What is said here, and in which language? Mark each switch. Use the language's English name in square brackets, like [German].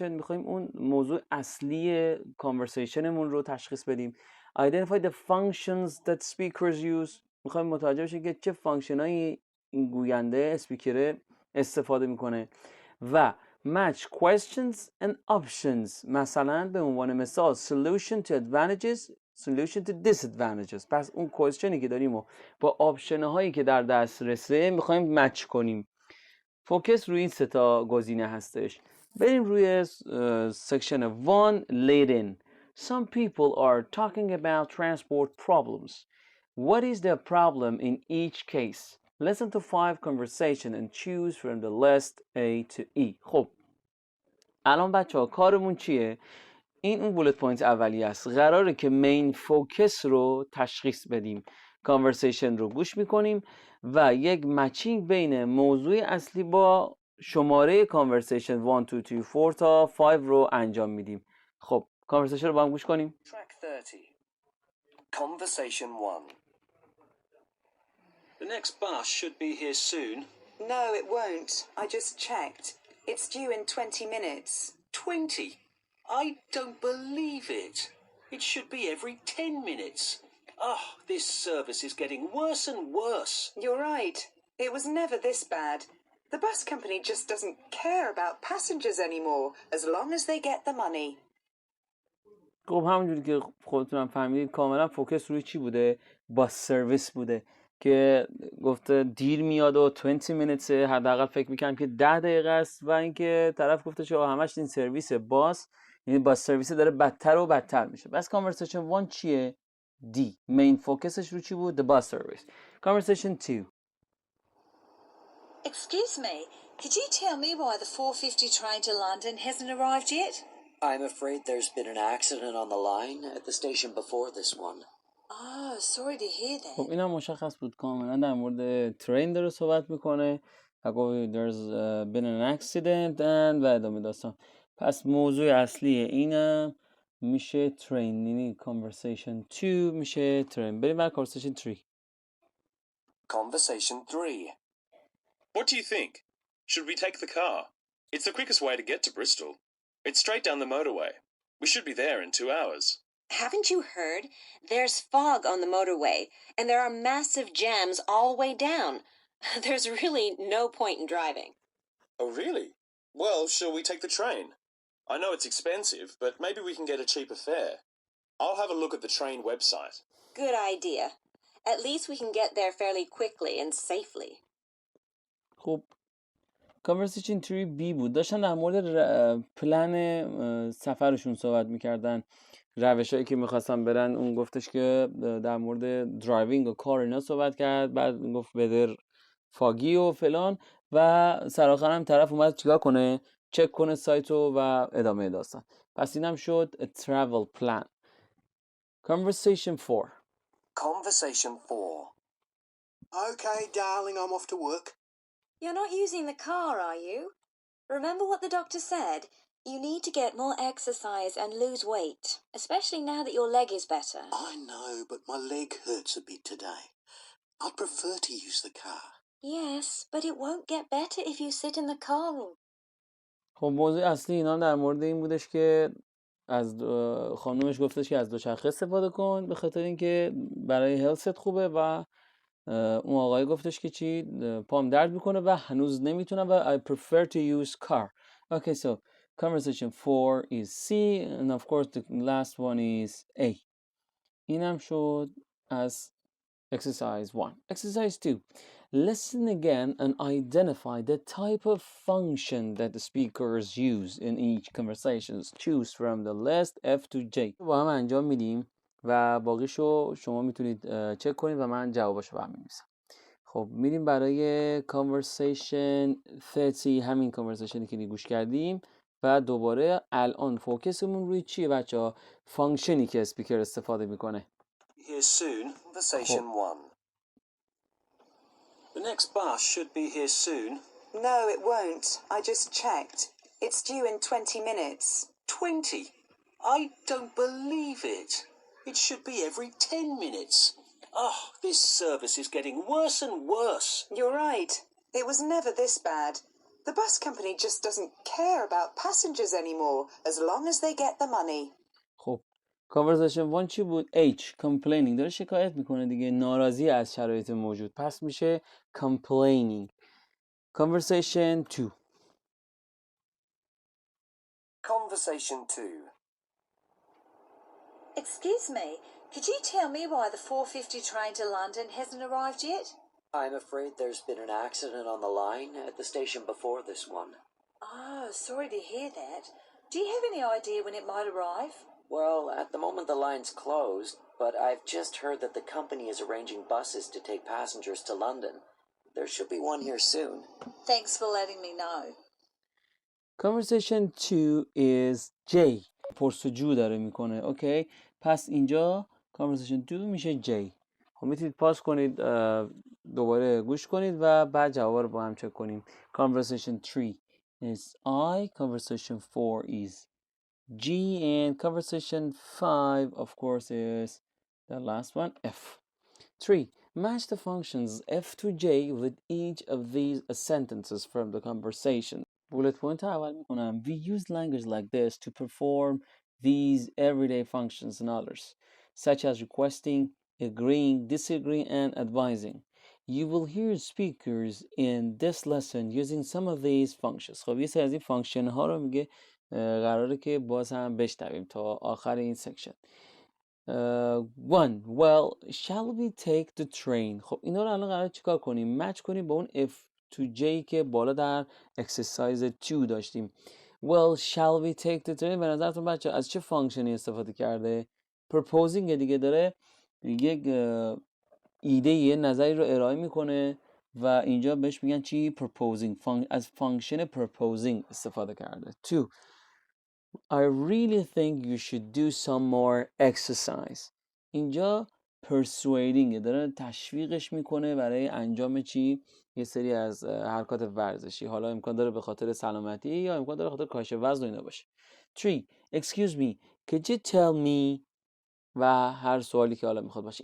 [Persian] میخوایم اون موضوع اصلی conversationمون رو تشخیص بدیم. [English] Identify the functions that speakers use. [Persian] میخوایم متوجه بشیم که چه فانکشنایی این گوینده اسپیکر استفاده میکنه و [English] match questions and options. [Persian] مثلا به عنوان مثال [English] solution to advantages, solution to disadvantages. [Persian] پس اون کوئسچنی که داریم و با آپشن هایی که در دسترسه میخوایم مچ کنیم. فوکس روی این سه تا گزینه هستش. بریم روی سکشن 1 lead in. [English] Some people are talking about transport problems. What is the problem in each case? Listen to 5 conversation and choose from the list A to E. [Persian] خب الان بچه ها کارمون چیه؟ این اون بولت پوینت اولیه است. قراره که مین فوکس رو تشخیص بدیم. کانورسیشن رو گوش میکنیم و یک مچینگ بین موضوع اصلی با شماره کانورسیشن 1 2 3 4 تا 5 رو انجام میدیم. خب کانورسیشن رو با هم گوش کنیم. [English] Track 30. Conversation 1. The next bus should be here soon. No, it won't. I just checked. It's due in 20 minutes. 20? I don't believe it. It should be every 10 minutes. Oh, this service is getting worse and worse. You're right. It was never this bad. The bus company just doesn't care about passengers anymore as long as they get the money. [Persian] خب همونجوری که خودتونم فهمیدید کاملا فوکس روی چی بوده؟ با سرویس بوده که گفته دیر میاد و 20 minutes حداقل فکر میکنم که 10 دقیقه است و اینکه طرف گفته که همش این سرویس باس، یعنی باس سرویس داره بدتر و بدتر میشه. بس کانورسیشن 1 چیه؟ دی. مین فوکسش رو چی بود؟ [English] The bus service. Conversation 2. Excuse me, could you tell me why the 4:50 train to London hasn't arrived yet? I'm afraid there's been an accident on the line at the station before this one. Oh, sorry to hear that. خب اینم مشخص بود کاملا در مورد train داره صحبت میکنه و گفت there's been an accident and و ادامه داستان. پس موضوع اصلی اینم میشه ترین، یعنی conversation 2 میشه ترین. بریم بر conversation 3. Conversation 3. What do you think? Should we take the car? It's the quickest way to get to Bristol. It's straight down the motorway. We should be there in 2 hours. Haven't you heard? There's fog on the motorway, and there are massive jams all the way down. There's really no point in driving. Oh, really? Well, shall we take the train? I know it's expensive, but maybe we can get a cheaper fare. I'll have a look at the train website. Good idea. At least we can get there fairly quickly and safely. [Persian] خب conversation 3B بود. داشتن در مورد پلن سفرشون صحبت میکردن، روش هایی که میخواستن برن. اون گفتش که در مورد درایوینگ و کار اینا صحبت کرد، بعد گفت بدر فاگی و فلان و سراخر هم طرف اومد چیکار کنه؟ چک کنه سایتو و ادامه داستان. پس اینم شد [English] a travel plan. Conversation 4. Conversation 4. Okay, darling, I'm off to work. You're not using the car, are you? Remember what the doctor said? You need to get more exercise and lose weight, especially now that your leg is better. I know, but my leg hurts a bit today. I'd prefer to use the car. Yes, but it won't get better if you sit in the car. [Persian] خب موضوع اصلی اینا در مورد این بودش که از خانومش گفتش که از دوچرخه استفاده کن به خاطر اینکه برای هلست خوبه و اون آقای گفتش که چی؟ پام درد میکنه و هنوز نمیتونم و [English] I prefer to use car. Okay, so conversation 4 is C and of course the last one is A. [Persian] اینم شد از exercise 1. [English] Exercise 2. Listen again and identify the type of function that the speakers use in each conversation. Choose from the list F to J. [Persian] با هم انجام میدیم و باقیشو شما میتونید چک کنید و من جواباشو برام می‌نویسم. خب میریم برای conversation 30. همین conversationی که گوش کردیم و دوباره الان فوکسمون روی چیه بچه ها؟ فانکشنی که اسپیکر استفاده میکنه. [English] Here soon, conversation [Persian] خب 1. [English] The next bus should be here soon. No, it won't. I just checked. It's due in 20 minutes. 20? I don't believe it. It should be every 10 minutes. Oh, this service is getting worse and worse. You're right. It was never this bad. The bus company just doesn't care about passengers anymore as long as they get the money. [Persian] خب conversation 1 چی بود؟ H complaining، داره شکایت میکنه دیگه، ناراضی از شرایط موجود، پس میشه complaining. [English] conversation 2. Conversation 2. Excuse me, could you tell me why the 4:50 train to London hasn't arrived yet? I'm afraid there's been an accident on the line at the station before this one. Oh, sorry to hear that. Do you have any idea when it might arrive? Well, at the moment the line's closed, but I've just heard that the company is arranging buses to take passengers to London. There should be one here soon. Thanks for letting me know. conversation 2 is J، [Persian] پرسجو داره میکنه. اوکی، پس اینجا conversation 2 میشه J. خب میتونید پاس کنید، دوباره گوش کنید و بعد جواب رو با هم چک کنیم. [English] conversation 3 is I, conversation 4 is G, and conversation 5 of course is the last one, F. 3. Match the functions F to J with each of these sentences from the conversation. Bullet point [Persian] اول میکنم. [English] We use language like this to perform these everyday functions and others, such as requesting, agreeing, disagreeing, and advising. You will hear speakers in this lesson using some of these functions. [Persian] خب یه سری از این فانکشن ها رو میگه قراره که باز هم بشنویم تا آخر این سکشن. 1. [English] Well, shall we take the train؟ [Persian] خب اینا رو الان قراره چیکار کنیم؟ مچ کنیم با اون F to J که بالا در exercise 2 داشتیم. [English] Well, shall we take the train؟ [Persian] به نظرتون بچه از چه فانکشنی استفاده کرده؟ proposing دیگه، داره یک ایده، یه نظری رو ارائه میکنه و اینجا بهش میگن چی؟ proposing. از فانکشن proposing استفاده کرده. 2. [English] I really think you should do some more exercise. [Persian] اینجا persuading، داره تشویقش میکنه برای انجام چی؟ یه سری از حرکات ورزشی. حالا امکان داره به خاطر سلامتی یا امکان داره به خاطر کاهش وزن و اینا باشه. 3. [English] Excuse me, could you tell me؟ [Persian] و هر سوالی که حالا میخواد باشه.